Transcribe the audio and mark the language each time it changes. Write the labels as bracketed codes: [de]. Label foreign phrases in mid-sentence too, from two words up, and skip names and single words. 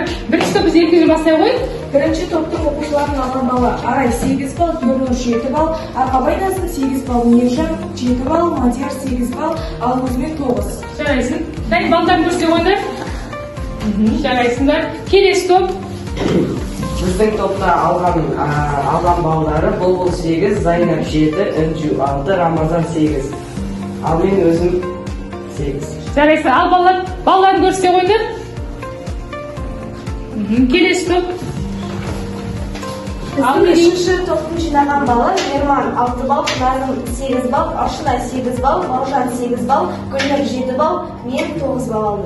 [kk] Бірінші топ біз ертеден бастай қойып. Бірінші топтың оқушыларының алған балы Арай 8 балл, Нұрнұр 7 балл, Арқабай Назым 8 балл, Мержан 7 балл, Мадияр 8 балл, ал өзімен 9. Жарайсың. Дәл балдарын көрсе қойыңдар. Жарайсыңдар. Келесі топ. [uz] Bizning topda algan ballari Bulbul 8, Zaynab 7, Inju 6, Ramazan 8. Al men o'zim 8. [kk] Жарайсың. Ал балаларын көрсе қойыңдар. Келесі топ. Біздің үшінші топтың жинаған балы Ерман 6 балл, Назым 8 балл, Аршына 8 балл, Маржан 8 балл, Гүлнұр 7 балл, мен 9 балл алдым.